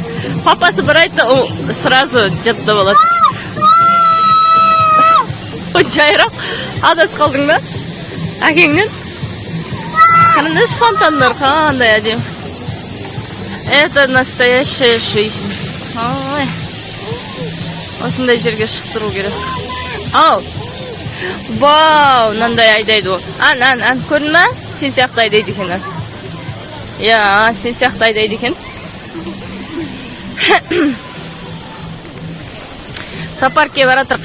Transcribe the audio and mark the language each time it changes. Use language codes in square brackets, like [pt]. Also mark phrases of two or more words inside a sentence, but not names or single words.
[kk] Папасы бір айтты, сразу жаттап алады. Жайрақ, адас қалдың ба? Әкеңнен? Қарындаш фонтандар қандай әдем. [ru] Это настоящая жизнь. [kk] Осындай жерге шықтыру керек. Ау! Вау! Мынандай айдайды ол. Ан, көрдің ба? Сен сияқты айдайды екен. Я, сен сияқты айдайды екен. Зоопаркке баратыр.